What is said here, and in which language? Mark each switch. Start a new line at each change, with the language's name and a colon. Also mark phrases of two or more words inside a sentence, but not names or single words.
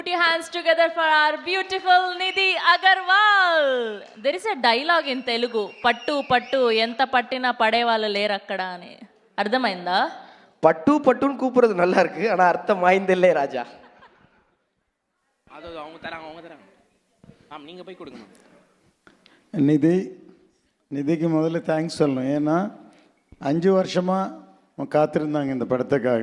English: Put your hands together for our beautiful Nidhi Agarwal. There is a dialogue in Telugu.
Telugu: పట్టు పట్టు ఎంత పట్టిన పడేవాళ్ళు లేరు అక్కడ అని. అర్థమైందా?
Tamil: பட்டு பட்டுன்னு கூப்பிடுறது நல்லா இருக்கு, ஆனா அர்த்தம் வாய்ந்தில்லை ராஜா. அது அவங்க தராங்க. ஆமாம், நீங்கள் போய் கொடுங்க. நிதிக்கு முதல்ல தேங்க்ஸ் சொல்லணும். ஏன்னா 5 வருஷமாக காத்திருந்தாங்க இந்த படத்துக்காக.